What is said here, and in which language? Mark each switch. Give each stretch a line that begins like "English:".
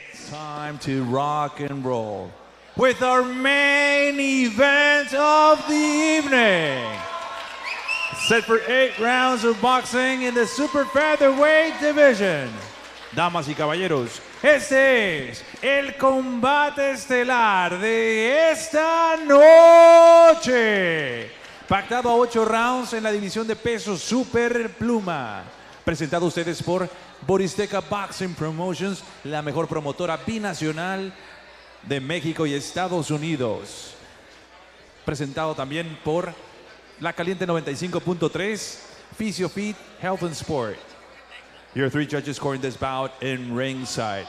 English: Time to rock and roll with our main event of the evening. Set for 8 rounds of boxing in the super featherweight division.
Spanish: Damas y caballeros, este es el combate estelar de esta noche. Pactado a 8 rounds en la división de peso super pluma. Presentado a ustedes por Boristeca Boxing Promotions, la mejor promotora binacional de México y Estados Unidos. Presentado también por La Caliente 95.3, PhysioFit Health and Sport.
English: Your 3 judges scoring this bout in ringside.